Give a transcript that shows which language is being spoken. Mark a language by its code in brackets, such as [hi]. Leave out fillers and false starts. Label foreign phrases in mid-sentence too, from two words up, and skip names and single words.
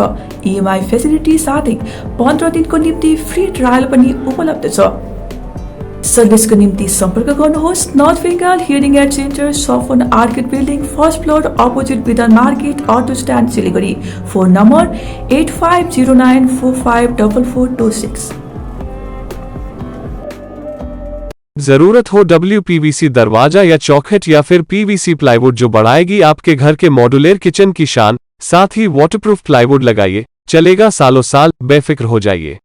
[en] EMI facility [ne] साथै 15 दिनको निम्ति [en] free trial [ne] पनि उपलब्ध छ। सर्भिसको निम्ति सम्पर्क गर्नुहोस् नर्थ बेङ्गाल हियरिङ एड सेन्टर, सफन आर्किड बिल्डिङ, [en] first floor, [ne] अपोजिट विधान मार्केट, [en] auto stand, [ne] सिलिगुडी। फोन नम्बर 8509454426। [hi] जरूरत हो WPVC दरवाजा या चौखट या फिर [en] PVC plywood [hi] जो बढ़ाएगी आपके घर के [en] modular kitchen [hi] की शान, साथ ही [en] waterproof plywood [hi] लगाइए, चलेगा सालों साल, बेफिक्र हो जाइए।